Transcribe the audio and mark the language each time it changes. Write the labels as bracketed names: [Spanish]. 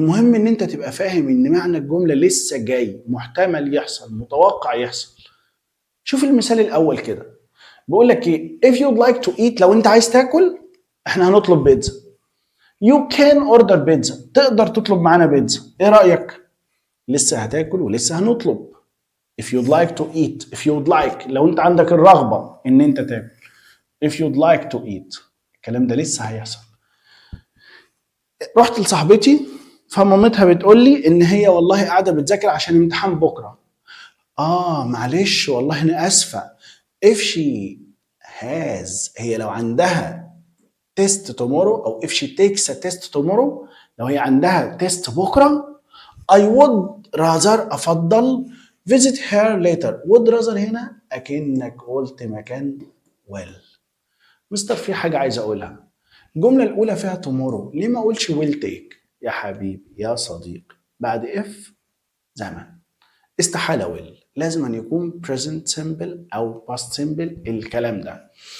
[Arabic] المهم ان انت تبقى فاهم ان معنى الجملة لسه جاي، محتمل يحصل، متوقع يحصل. شوف المثال الاول كده، بيقول لك ايه؟ [English] if you'd like to eat، [Arabic] لو انت عايز تاكل احنا هنطلب بيتزا. [English] you can order [Arabic] بيتزا، تقدر تطلب معانا بيتزا. ايه رأيك؟ لسه هتاكل ولسه هنطلب. [English] if you'd like to eat، if you'd like [Arabic] لو انت عندك الرغبة ان انت تاكل. [English] if you'd like to eat، [Arabic] الكلام ده لسه هيحصل. رحت لصاحبتي فمامتها بتقول لي ان هي والله قاعدة بتذاكر عشان امتحان بكرة. معلش والله انا اسفة. [English] if she has، [Arabic] هي لو عندها [English] test tomorrow او if she takes a test tomorrow، [Arabic] لو هي عندها تيست بكرة [English] I would rather، [Arabic] أفضل [English] visit her later. would rather [Arabic] هنا أكنك قلت مكان well. مستر في حاجة عايز أقولها، الجملة الأولى فيها tomorrow، ليه ما أقولش [English] will take؟ [Arabic] يا حبيبي يا صديقي، بعد if زمن استحالة will، لازم أن يكون present simple أو past simple الكلام ده.